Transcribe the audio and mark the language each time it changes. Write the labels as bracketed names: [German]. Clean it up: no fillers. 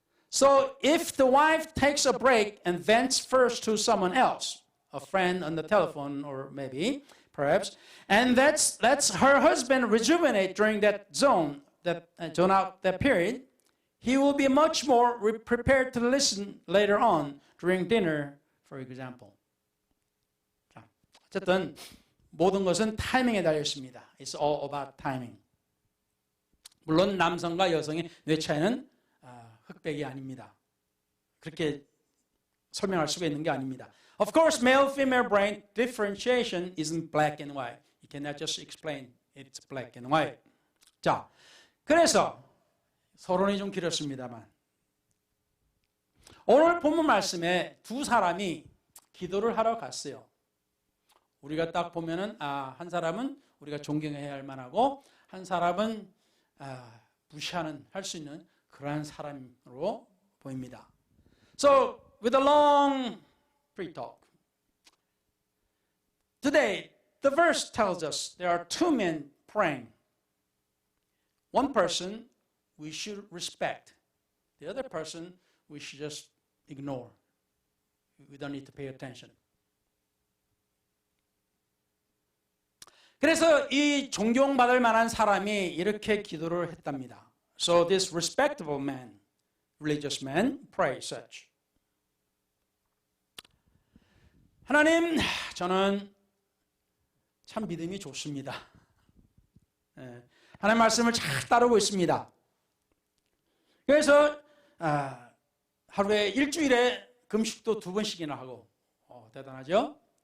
[English] So if the wife takes a break and vents first to someone else, a friend on the telephone or maybe, perhaps, and lets her husband rejuvenate during that zone out that period, he will be much more prepared to listen later on during dinner, for example. [Korean] 자, 어쨌든 모든 것은 타이밍에 달려 있습니다. [English] It's all about timing. [Korean] 물론 남성과 여성의 뇌 차이는 흑백이 아닙니다. 그렇게 설명할 수가 있는 게 아닙니다. [English] Of course, male-female brain differentiation isn't black and white. You cannot just explain it's black and white. [Korean] 자, 그래서 서론이 좀 길었습니다만 오늘 본문 말씀에 두 사람이 기도를 하러 갔어요. 우리가 딱 보면은 한 사람은 우리가 존경해야 할 만하고 한 사람은 할 수 있는 그러한 사람으로 보입니다. [English] So, with a long pre-talk, today the verse tells us there are two men praying. One person we should respect. The other person we should just ignore. We don't need to pay attention. [Korean] 그래서 이 존경받을 만한 사람이 이렇게 기도를 했답니다. [English] So this respectable man, religious man, prayed such. [Korean] 하나님, 저는 참 믿음이 좋습니다. 하나님 말씀을 잘 따르고 있습니다. 그래서 하루에 일주일에 금식도 2번씩이나 하고 대단하죠?